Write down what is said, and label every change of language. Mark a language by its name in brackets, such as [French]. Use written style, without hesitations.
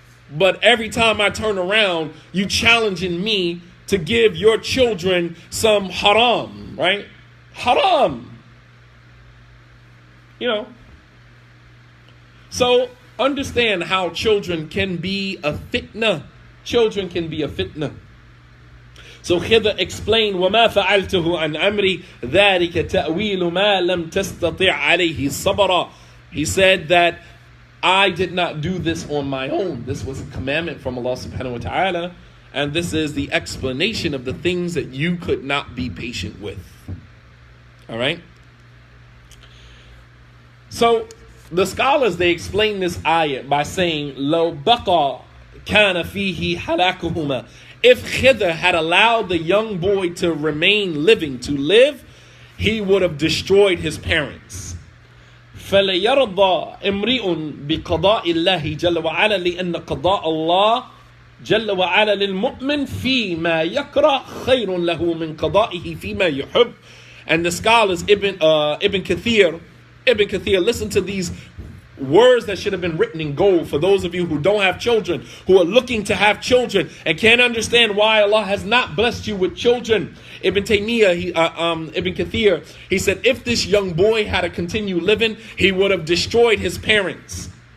[English] But every time I turn around, you challenging me to give your children some haram, right? Haram. So understand how children can be a fitna. Children can be a fitna. So Khidr explained, [Arabic] وَمَا فَعَلْتُهُ عَنْ أَمْرِ ذَلِكَ تَأْوِيلُ مَا لَمْ تَسْتَطِعْ عَلَيْهِ صَبْرًا. [English] He said that I did not do this on my own. This was a commandment from Allah subhanahu wa ta'ala. And this is the explanation of the things that you could not be patient with. All right? So the scholars, they explain this ayat by saying, [Arabic] لَوْ بَقَى كَانَ فِيهِ حَلَاكُهُمَا. [English] If Khidr had allowed the young boy to remain living, to live, he would have destroyed his parents. [Arabic] فَلَيَرْضَى إِمْرِئٌ بِقَضَاءِ اللَّهِ جَلَّ وَعَلَى لِأَنَّ قَضَاءَ اللَّهِ جل وعلا للمؤمن فيما يكره خير له من قضائه فيما يحب. [English] And the scholars Ibn Kathir, listen to these words that should have been written in gold for those of you who don't have children, who are looking to have children and can't understand why Allah has not blessed you with children. Ibn Taymiyyah, Ibn Kathir, he said, if this young boy had to continue living, he would have destroyed his parents.